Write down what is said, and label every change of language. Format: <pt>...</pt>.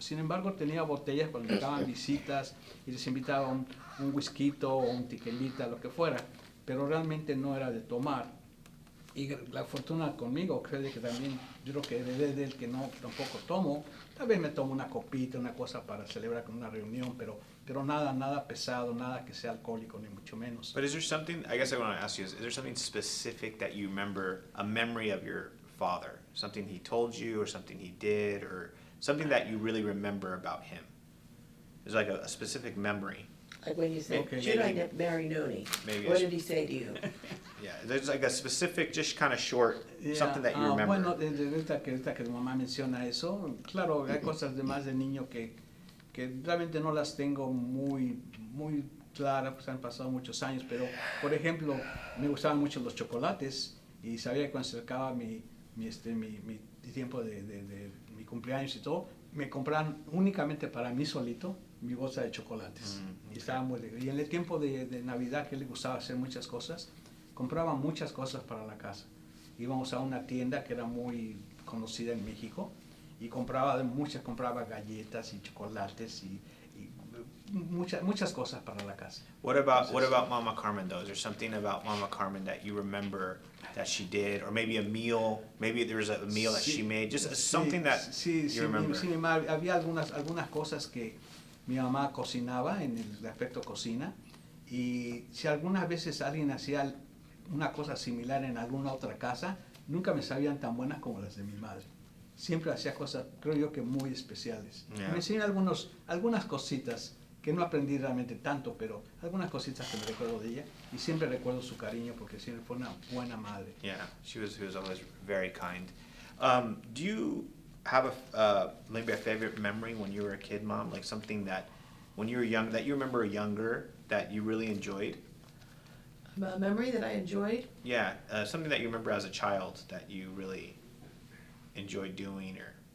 <es>Sin embargo, tenía botellas cuando llegaban visitas y les invitaba un whisky o un tequilita, lo que fuera, pero realmente no era de tomar. Y la fortuna conmigo, creo que también, yo creo que heredé de él que no tampoco tomo. Tal vez me tomo una copita, una cosa para celebrar con una reunión, pero nada pesado, nada que sea alcohólico, ni mucho menos.</es> <en>But is there something, I guess I want to ask you, is there something specific that you remember, a memory of your father? Something he told you, or something he did, or something that you really remember about him? There's like a specific memory. Like when you said, should I marry Nony? What did he say to you? Yeah, there's like a specific, just kind of short, something that you remember.</en> <es>Bueno, ahorita que mamá menciona eso, claro, hay cosas de más de niño que realmente no las tengo muy claras, pues han pasado muchos años, pero por ejemplo, me gustaban mucho los chocolates y sabía que cuando se acercaba mi tiempo de mi cumpleaños y todo, me compraban únicamente para mí solito mi bolsa de chocolates. Y estaba muy alegre. Y en el tiempo de Navidad, que le gustaba hacer muchas cosas, compraba muchas cosas para la casa. Íbamos a una tienda que era muy conocida en México y compraba galletas y chocolates y muchas cosas para la casa.</es> <en>What about Mama Carmen though? Is there something about Mama Carmen that you remember that she did, or maybe a meal? Maybe there was a meal that she made, just something that you remember.</en> <es>Sí, había algunas cosas que mi mamá cocinaba en el aspecto cocina, y si algunas veces alguien hacía una cosa similar en alguna otra casa, nunca me sabían tan buenas como las de mi madre. Siempre hacía cosas, creo yo, que muy especiales.</es> <en>Yeah.</en> <es>Me enseñó algunas cositas que no aprendí realmente tanto, pero algunas cositas que me recuerdo de ella y siempre recuerdo su cariño porque siempre fue una buena madre.</es> <en>Yeah, she was always very kind. Do you have maybe a favorite memory when you were a kid, Mom? Like something that when you were young, that you remember younger, that you really enjoyed? A memory that I enjoyed? Yeah, something that you remember as a child that you really enjoyed doing, or</en>